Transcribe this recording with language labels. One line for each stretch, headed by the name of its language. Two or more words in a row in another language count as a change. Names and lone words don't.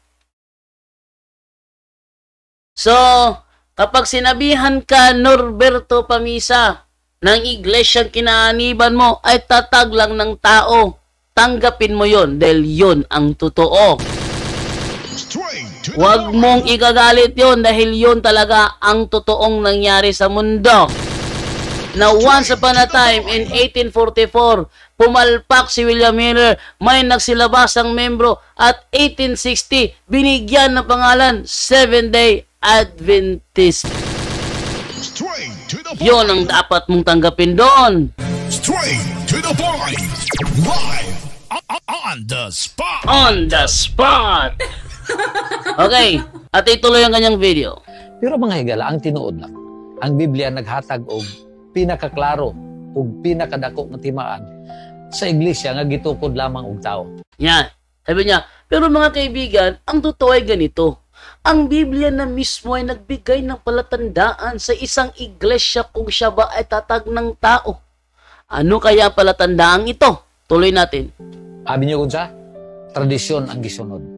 Filipino: So, kapag sinabihan ka, Norberto Pamisa, ng iglesyang kinaaniban mo ay tatag lang ng tao, tanggapin mo yon dahil yun ang totoo. Huwag mong igagalit yon dahil yun talaga ang totoong nangyari sa mundo. Na
English: once upon a time in 1844,
Filipino: pumalpak si William Miller, may nagsilabasang membro at 1860, binigyan ng pangalan Seventh-day Adventist. Yun ang dapat mong tanggapin doon.
English: Straight to the point. Live on the spot. On the spot.
Filipino: Okay, at ituloy ang kanyang video.
Cebuano: Pero mga higala, ang tinuod lang. Ang Biblia naghatag og pinakaklaro ug pinakadako nga timaan sa iglesia nga gitukod lamang og tao.
Filipino: Yan. Sabi niya, pero mga kaibigan, ang totoo ay ganito. Ang Biblia na mismo ay nagbigay ng palatandaan sa isang iglesia kung siya ba ay tatag ng tao. Ano kaya ang palatandaang ito? Tuloy natin.
Cebuano: Abi niyo kunsa? Tradisyon ang gisunod.